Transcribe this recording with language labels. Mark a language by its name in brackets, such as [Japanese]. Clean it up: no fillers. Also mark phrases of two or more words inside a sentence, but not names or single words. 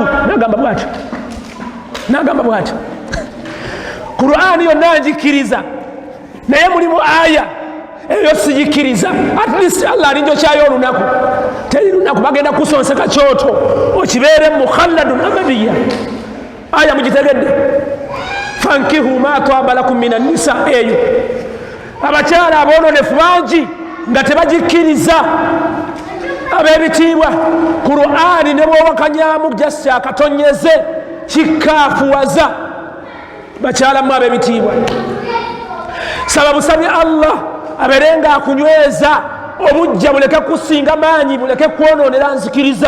[Ganda] N'agamba bw'atyo Qur'ani yonna ngikkiriza, naye mulimu aya eyo sigikkiriza, [English] at least [Ganda] Allah alinjokyayo olunaku. Teri lunaku bagenda kusonseka kyoto okibeere [Arabic] مخلدون أبديا. [Ganda] Aya mugitegedde? [Arabic] فانكحوا ما طاب لكم من النساء. [Ganda] Eyo abakyala aboononefu bangi nga tebagikkiriza. Ab'ebitiibwa, Qur'ani ne bw'owakanyamu jasi akatonyeze kikaafuwaza. Bakyala mu ab'ebitiibwa, saba busabi Allah abeere nga akunyweza obujja buleke kusinga maanyi, buleke kwonoonera nzikiriza.